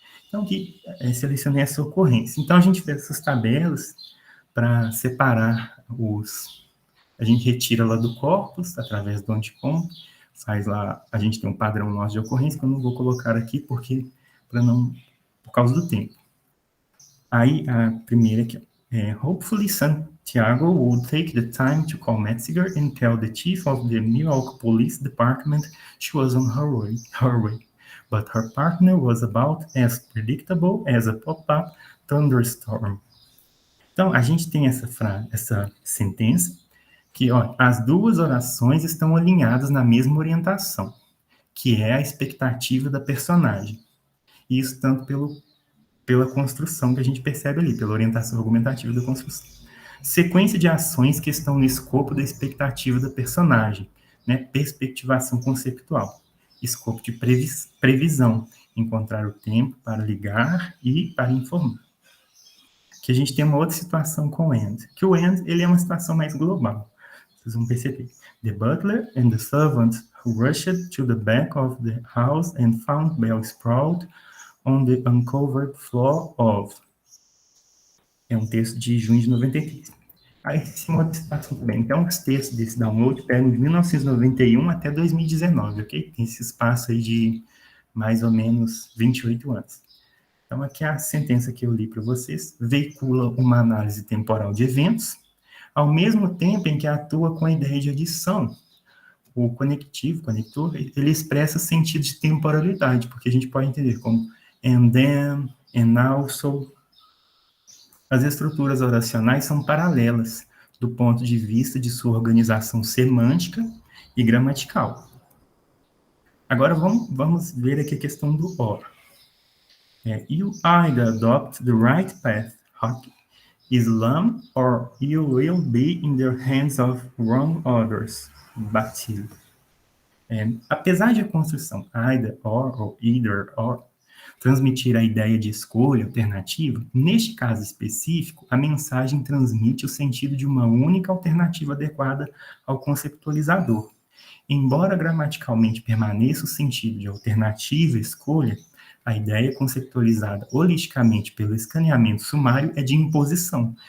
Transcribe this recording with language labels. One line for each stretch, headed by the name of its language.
Portuguese: Então, aqui, selecionei essa ocorrência. Então, a gente fez essas tabelas para separar a gente retira lá do corpus, através do Anticomp, faz lá, a gente tem um padrão nosso de ocorrência, que eu não vou colocar aqui, por causa do tempo.
English: Aí, a primeira aqui, hopefully Santiago would take the time to call Metziger and tell the chief of the New York Police Department she was on her way. But her partner was about as predictable as a pop-up thunderstorm.
Portuguese: Então, a gente tem essa sentença, que as duas orações estão alinhadas na mesma orientação, que é a expectativa da personagem. Isso tanto pela construção que a gente percebe ali, pela orientação argumentativa da construção. Sequência de ações que estão no escopo da expectativa da personagem, né? Perspectivação conceptual. Escopo de previsão, encontrar o tempo para ligar e para informar. Que a gente tem uma outra situação com o and, que o and, ele é uma situação mais global. Vocês vão perceber.
English: The butler and the servant who rushed to the back of the house and found Belle sprawled on the uncovered floor of.
Portuguese: É um texto de junho de 93. Aí, esse modo de situação também. Então, os textos desse download pegam de 1991 até 2019, ok? Tem esse espaço aí de mais ou menos 28 anos. Então, aqui a sentença que eu li para vocês veicula uma análise temporal de eventos, ao mesmo tempo em que atua com a ideia de adição. O conector, ele expressa sentido de temporalidade, porque a gente pode entender como and then, and also. As estruturas oracionais são paralelas do ponto de vista de sua organização semântica e gramatical. Agora vamos ver aqui a questão do or.
English: You either adopt the right path, Islam, or you will be in the hands of wrong others, Batil.
Portuguese: Apesar de a construção either, or, ou either, or, transmitir a ideia de escolha alternativa, neste caso específico, a mensagem transmite o sentido de uma única alternativa adequada ao conceptualizador. Embora gramaticalmente permaneça o sentido de alternativa escolha, a ideia conceptualizada holisticamente pelo escaneamento sumário é de imposição.